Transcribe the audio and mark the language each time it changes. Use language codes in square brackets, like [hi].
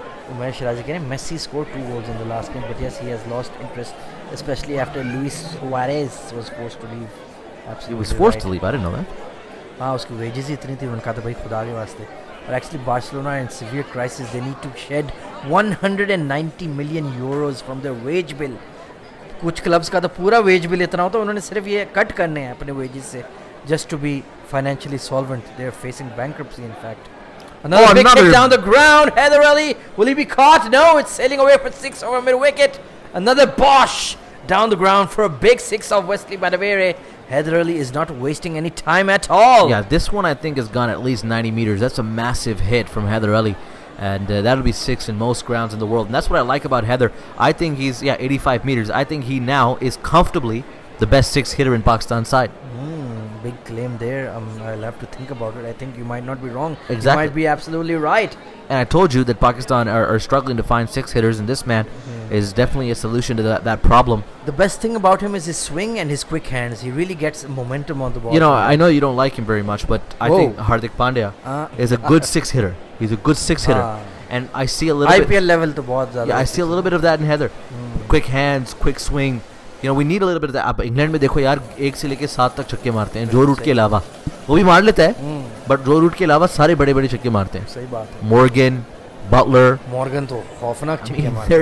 [en] Umesh Shirazi [hi] keh rahe hain, [en] Messi scored 2 goals in the last game, but yes, he has lost interest, especially after Luis Suarez was forced to leave. Absolutely He was forced right. to leave. I didn't know that. [hi] हाँ, उसकी wages ही इतनी थी, उनका तो भाई खुदा के वास्ते. [en] But actually Barcelona in severe crisis. They need to shed 190 million euros from their wage bill. [hi] कुछ क्लब्स का तो पूरा वेज बिल इतना होता है, उन्होंने सिर्फ ये कट करने हैं अपने वेजेस से, [en] just to be financially solvent. They are facing bankruptcy, in fact. Another big kick down the ground. Heather Ali, will he be caught? No, it's sailing away for 6 over mid wicket. Another bosh down the ground for a big 6 of Wesley Badavere. Heather Ali is not wasting any time at all. Yeah, this one I think has gone at least 90 meters. That's a massive hit from Heather Ali. And that'll be 6 in most grounds in the world. And that's what I like about Heather. I think he's, 85 meters. I think he now is comfortably the best 6 hitter in Pakistan's side. Big claim there. I'll have to think about it. I think you might not be wrong. Exactly. You might be absolutely right. And I told you that Pakistan are struggling to find 6 hitters, and this man is definitely a solution to that problem. The best thing about him is his swing and his quick hands. He really gets momentum on the ball. You know, I know you don't like him very much, but I Whoa. think Hardik Pandya is a good 6 hitter. He's a good 6 hitter. And I see a little IPL bit... level [hi] to बहुत ज़्यादा. [en] Yeah, I see a little bit of that in Heather. Quick hands, quick swing. You know, we need a little bit of that. [hi] अब England में देखो यार, 1 से लेके 7 तक छक्के मारते हैं. जो रूट के अलावा वो भी मार लेता है, बट जो रूट के अलावा सारे बड़े-बड़े छक्के मारते हैं. सही बात है. Morgan, Butler. Morgan तो खौफनाक छक्के मारते हैं.